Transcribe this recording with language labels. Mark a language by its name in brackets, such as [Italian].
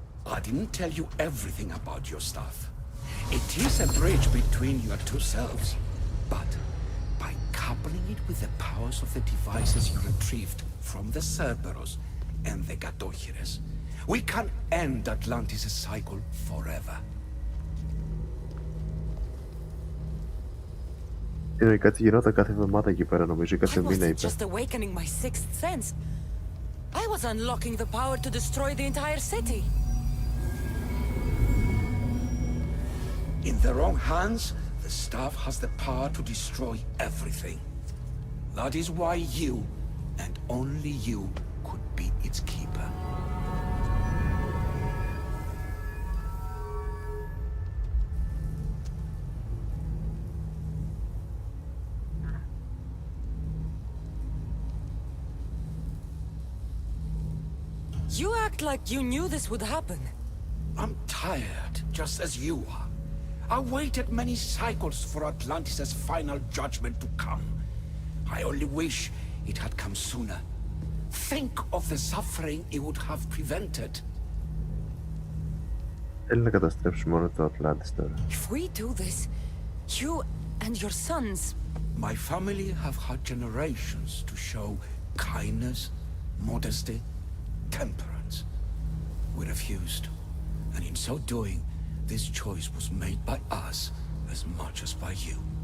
[English] I didn't tell you everything about your stuff. It is a bridge between your two selves. But by coupling it with the powers of the devices you retrieved from the Cerberus and the Gatochires, we can end Atlantis' cycle forever. [Greek] Κάτι γινόταν κάθε εβδομάδα εκεί πέρα, νομίζω, ή κάθε μήνα, είπε. [English] Just awakening my sixth sense. I was unlocking the power to destroy the entire city. In the wrong hands, the staff has the power to destroy everything. That is why you, and only you, could be its keeper. You act like you knew this would happen. I'm tired, just as you are. I waited many cycles for Atlantis' final judgment to come. I only wish it had come sooner. Think of the suffering it would have prevented. [Greek] Θέλει να καταστρέψει μόνο το Atlantis τώρα. [English] If we do this, you and your sons... My family have had generations to show kindness, modesty, temperance. We refused, and in so doing, this choice was made by us as much as by you.